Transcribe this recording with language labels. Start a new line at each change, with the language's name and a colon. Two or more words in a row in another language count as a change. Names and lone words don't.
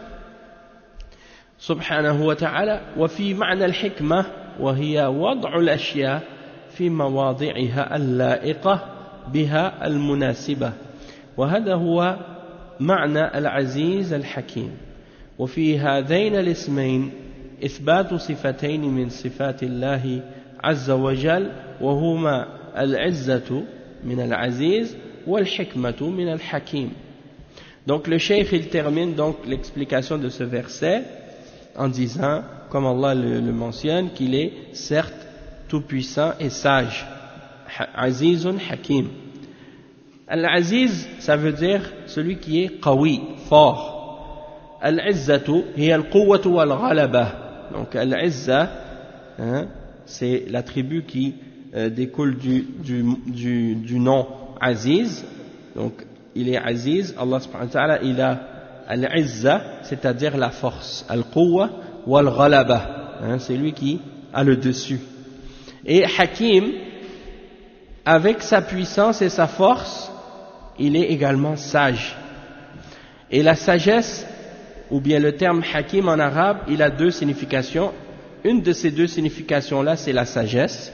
Arabic: سبحانه وتعالى وفي معنى الحكمة وهي وضع الأشياء في مواضعها اللائقة بها المناسبة وهذا هو معنى العزيز الحكيم وفي هذين الاسمين إثبات صفتين من صفات الله عز وجل وهما العزة من العزيز والحكمة من الحكيم.
French: Donc le cheikh il termine donc l'explication de ce verset en disant, comme Allah le mentionne, qu'il est certes tout puissant et sage.
Arabic: عزيز حكيم. Al-Aziz,
French: ça veut dire celui qui est qawi, fort.
Arabic: العزة هي القوة والغلبة.
French: Donc Al-Izza, c'est l'attribut qui découle du nom Aziz. Donc il est Aziz, Allah
Arabic: سبحانه وتعالى,
French: il a Al-Izza, c'est-à-dire la force.
Arabic: القوة والغلبة,
French: c'est lui qui a le dessus. Et Hakim, avec sa puissance et sa force, il est également sage. Et la sagesse, ou bien le terme Hakim en arabe, il a deux significations. Une de ces deux significations-là, c'est la sagesse.